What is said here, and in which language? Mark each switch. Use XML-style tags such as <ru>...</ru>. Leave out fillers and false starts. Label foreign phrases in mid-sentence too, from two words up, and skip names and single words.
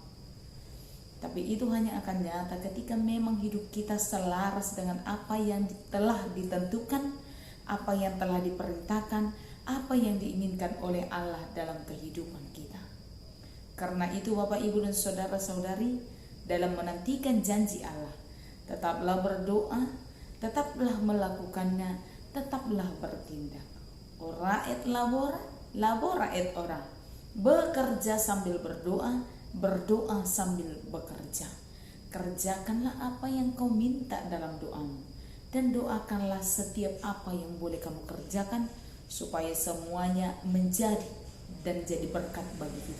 <id>Tapi itu hanya akan nyata ketika memang hidup kita selaras dengan apa yang telah ditentukan, apa yang telah diperintahkan, apa yang diinginkan oleh Allah dalam kehidupan kita. Karena itu Bapak, Ibu, dan saudara-saudari, dalam menantikan janji Allah, tetaplah berdoa, tetaplah melakukannya, tetaplah bertindak.</id> <la>Ora et labora, labora et ora.</la> <id>Bekerja sambil berdoa, berdoa sambil bekerja. Kerjakanlah apa yang kau minta dalam doamu, dan doakanlah setiap apa yang boleh kamu kerjakan supaya semuanya menjadi dan jadi berkat bagi kita.</id>